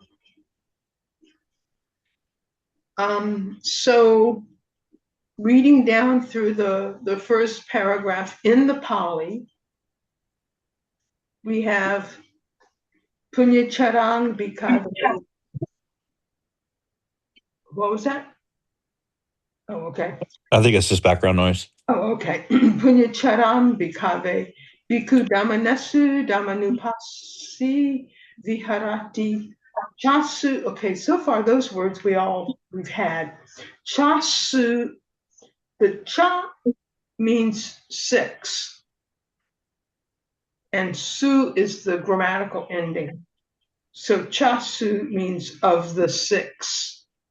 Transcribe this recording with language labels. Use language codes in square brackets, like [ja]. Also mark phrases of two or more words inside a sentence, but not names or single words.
[en] So reading down through the first paragraph in the Pali, we have [pi] Punyacharang Bhikkhave. [en] What was that? Oh, okay. I think it's just background noise. Oh, okay. [pi] Punyacharang Bhikkhave Bhikkhu Dhammanesu Dhammanupasi Viharati Chasu. [en] Okay, so far those words we've had. Chasu, the cha means 6. And su is the grammatical ending. So chasu means of the 6.